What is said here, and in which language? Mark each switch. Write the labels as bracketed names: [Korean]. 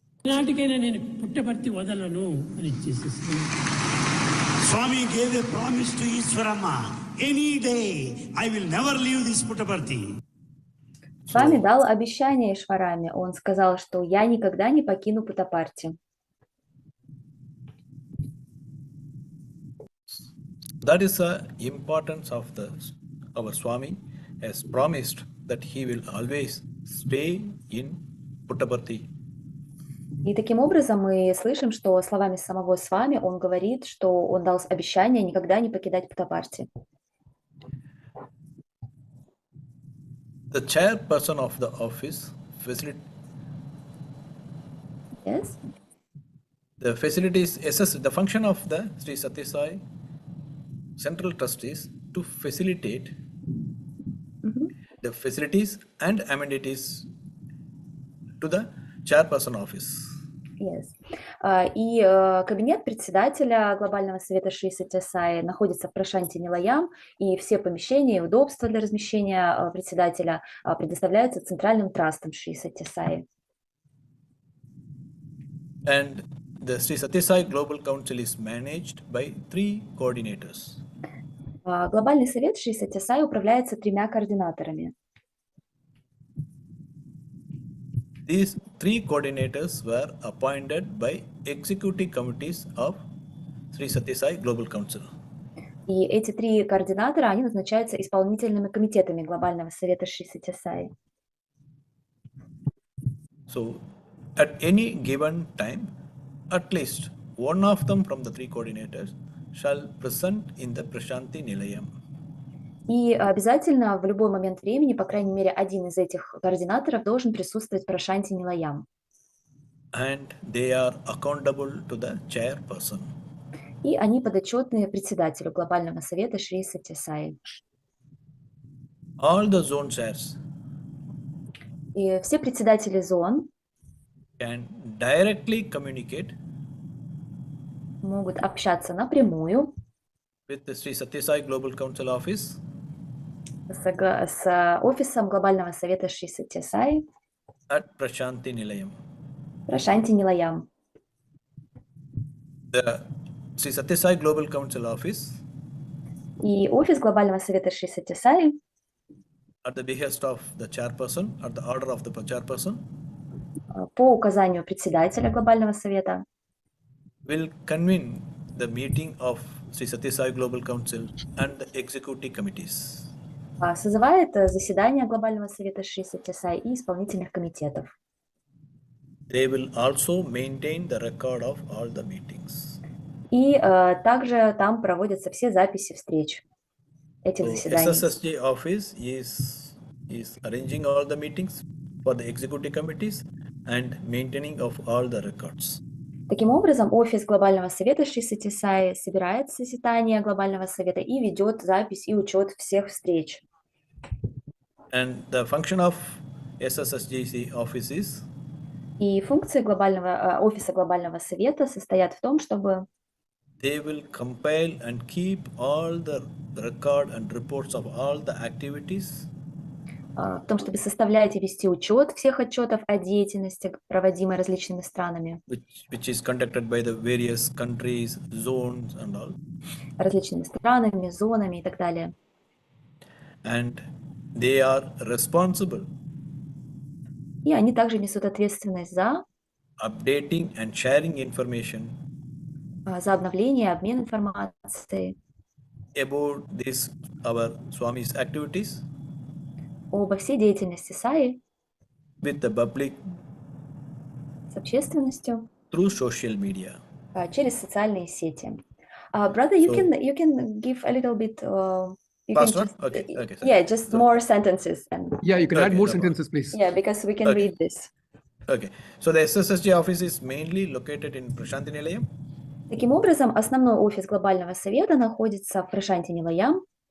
[Telugu] నాటికైనా నేను పుట్టపర్తి వదలను అని ఇచ్చేసేసి [English] Swami gave a promise to Ishwarama. Any day, I will never leave this Puttaparthi. [Russian] Свами дал обещание Ишвараме. Он сказал, что я никогда не покину Путтапарти. [English] That is the importance of our Swami has promised that he will always stay in Puttaparthi. [Russian] И таким образом мы слышим, что словами самого Свами он говорит, что он дал обещание никогда не покидать Путтапарти. [English] The chairperson of the office Yes? the facilities assess the function of the Shri Satya Sai Central Trustees to facilitate the facilities and amenities to the chairperson office. Yes. [Russian] И кабинет председателя Глобального совета Шри Сатья Саи находится в Прашанти Нилаям, и все помещения и удобства для размещения председателя предоставляются Центральным трастом Шри Сатья Саи. [English] And the Shri Satya Sai Global Council is managed by 3 coordinators. [Russian] Глобальный совет Шри Сатья Саи управляется 3 координаторами. [English] These 3 coordinators were appointed by executive committees of Shri Satya Sai Global Council. [Russian] И эти 3 координатора, они назначаются исполнительными комитетами Глобального совета Шри Сатья Саи. [English] So, at any given time, at least one of them from the 3 coordinators shall present in the Prashanti Nilayam. [Russian] И обязательно в любой момент времени, по крайней мере, один из этих координаторов должен присутствовать в Прашанти Нилаям. [English] And they are accountable to the chairperson. [Russian] И они подотчетны председателю Глобального совета Шри Сатья Саи. [English] All the zone chairs [Russian] И все председатели зон [English] can directly communicate [Russian] могут общаться напрямую [English] with the Shri Satya Sai Global Council office [Russian] с офисом Глобального совета Шри Сатья Саи [English] at Prashanti Nilayam. [Russian] Прашанти Нилаям. [English] The Shri Satya Sai Global Council office, [Russian] И офис Глобального совета Шри Сатья Саи [English] at the behest of the chairperson, at the order of the chairperson, [Russian] по указанию председателя Глобального совета [English] will convene the meeting of Shri Satya Sai Global Council and the executive committees. [Russian] созывает заседание Глобального совета Шри Сатья Саи и исполнительных комитетов. [English] They will also maintain the record of all the meetings. [Russian] И также там проводятся все записи встреч этих [English] So [Russian] заседаний. [English] SSSG office is arranging all the meetings for the executive committees and maintaining of all the records. [Russian] Таким образом, офис Глобального совета Шри Сатья Саи собирает заседание Глобального совета и ведет запись и учет всех встреч. [English] And the function of SSSGC office is [Russian] И функции офиса Глобального совета состоят в том, чтобы [English] they will compile and keep all the record and reports of all the activities [Russian] в том, чтобы составлять и вести учет всех отчетов о деятельности, проводимой различными странами, [English] which is conducted by the various countries, zones and all. [Russian] различными странами, зонами и так далее. [English] And they are responsible [Russian] И они также несут ответственность за [English] updating and sharing information [Russian] обновление и обмен информацией [English] about this our Swami's activities [Russian] обо всей деятельности Саи [English] with the public [Russian] с общественностью [English] through social media. [Russian] Через социальные сети. [English] Brother, you can give a little bit. You can Faster? just, Okay. Yeah, just more sentences. And Yeah, you can add Okay, more no sentences, please. yeah, because we can Okay. read this. Okay. So the SSSG office is mainly located in Prashanti Nilayam. [Russian] Таким образом, основной офис Глобального совета находится в Прашанти Нилаям,